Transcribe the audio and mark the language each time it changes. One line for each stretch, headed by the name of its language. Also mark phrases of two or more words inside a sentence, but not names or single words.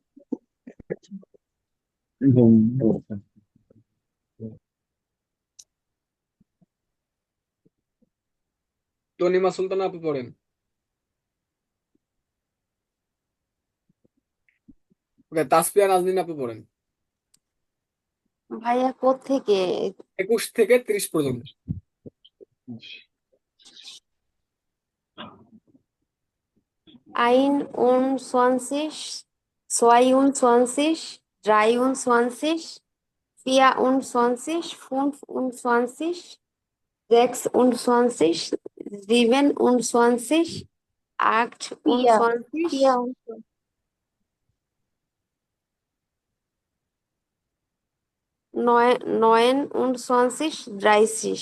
Bangla: তনিমা সুলতান আপু পড়েন। ওকে, তাসফিয়া নাজনীন আপু পড়েন। ভাইয়া কোত্থেকে? 21 থেকে 30 পর্যন্ত।
German: Einundzwanzig, zweiundzwanzig, dreiundzwanzig, vierundzwanzig, fünfundzwanzig, sechsundzwanzig, siebenundzwanzig, achtundzwanzig, 29, 30.